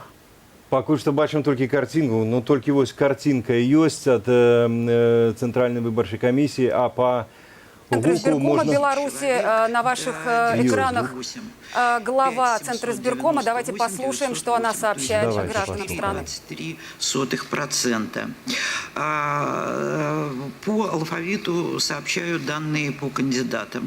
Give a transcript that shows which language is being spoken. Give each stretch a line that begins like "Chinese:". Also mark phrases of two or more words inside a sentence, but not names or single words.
Belarusian: Пакуль што бачым толькі карцінку, но толькі вось карцінка ёсць ад цэнтральнай выбарчай камісіі, а па
Russian: Центр избиркома Беларуси на ваших экранах. Глава Центра избиркома. Давайте послушаем, что она сообщает гражданам страны. 0,23%. По алфавиту сообщают данные по кандидатам.